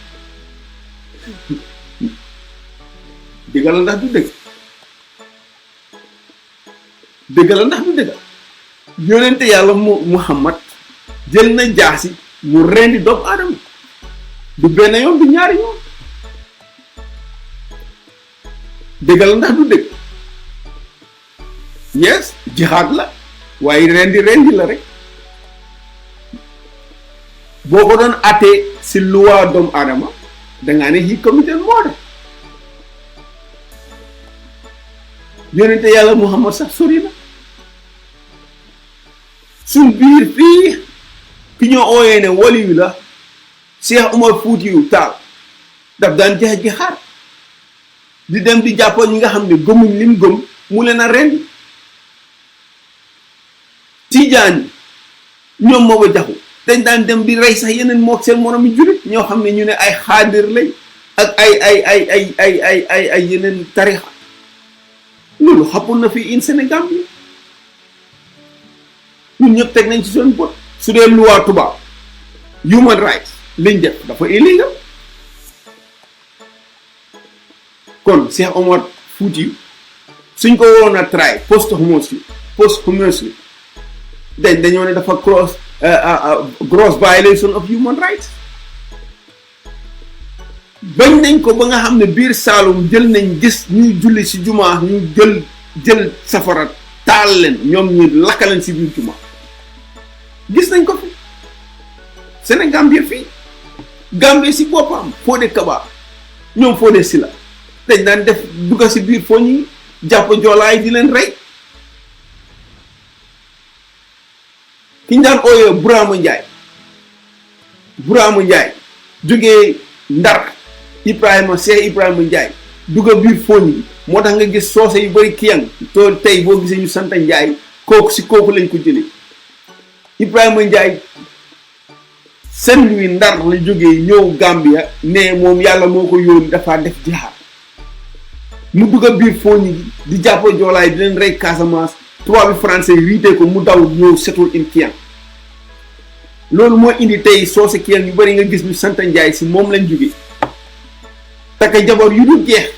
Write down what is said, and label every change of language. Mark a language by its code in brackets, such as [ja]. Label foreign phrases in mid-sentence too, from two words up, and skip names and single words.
[wo] dëgg la ndax du dëgg yonente yàlla Muhammad jël na jaasi mu rendi doomu aadama du benn yoon du ñaari yoon dëgg la ndax du dëgg yes jihaad la waaye rendi la rek boo ko doon attee si loi doomu aadama dangaa ne [en] he committed murder [wo] yonente yàlla Muhammad sax sori na suñ biir fii ki ñoo ooyee ne waliyu la Cheikh Omar Foutiyou Tall daf daan jeex jihaad di dem di jàppoo ñi nga xam ne gëmuñ lim gëm mu leen a rendi Tijaan ñoom moo ba jaxu dañ daan dem di rey sax yeneen mook seen moroom yi jullit ñoo xam ne ñu ne ay xaadir lañ ak ay yeneen tarixa loolu xappul na fii in Sénégal bi ñun ñëpp teg nañ ci seen bot su dee loi tubaab [en] human rights [wo] liñ def dafa illegal kon Cheikh Omar Foutiyou suñ ko woon a [en] try posthumously [wo] dañoo ne dafa [en] gross violation of human rights [wo] bañ nañ ko ba nga xam ne biir Saalum jël nañ gis ñuy julli ci jumaa ñu jël safara taal leen ñoom ñu lakka leen ci biir jumaa gis nañ ko fi Sénégal bi fii Gambie ci boppam Fodé Kaba ñoom Fodé Sila dañ daan def dugga ci biir foo ñi jàpp joolaay di leen rey ki ñu daan ooyee Burama Njaay jógee Ndar Cheikh Ibrahima Njaay dugga biir fooñ bi moo tax nga gis soose yu bari kiyang to tey boo gisee ñu santa Njaay kooku lañ ko jëlee Ibrahima Njaay Saint-Louis Ndar la jógee ñëw Gambia ne moom yàlla moo ko yónni dafa def jihaad mu dugga biir fooñ bi di jàpp joolaay di leen rey Casamance tubaab bi français riite ko mu daw ñëw setul in kiyang loolu moo indi tey soose kiyang yu bari nga gis ñu santa Njaay si moom lañ jógee takk jabar yu dul